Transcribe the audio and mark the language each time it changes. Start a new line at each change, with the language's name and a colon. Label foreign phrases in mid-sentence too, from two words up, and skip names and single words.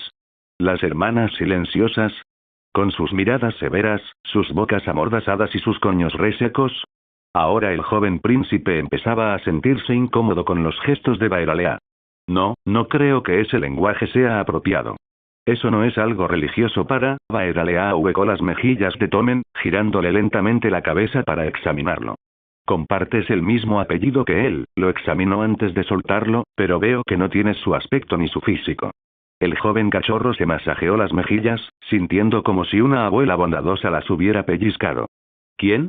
Spanish: Las hermanas silenciosas. Con sus miradas severas, sus bocas amordazadas y sus coños resecos. Ahora el joven príncipe empezaba a sentirse incómodo con los gestos de Baeralea. No, no creo que ese lenguaje sea apropiado. Eso no es algo religioso para. Baeralea ahuecó las mejillas de Tommen, girándole lentamente la cabeza para examinarlo. Compartes el mismo apellido que él, lo examinó antes de soltarlo, pero veo que no tienes su aspecto ni su físico. El joven cachorro se masajeó las mejillas, sintiendo como si una abuela bondadosa las hubiera pellizcado. ¿Quién?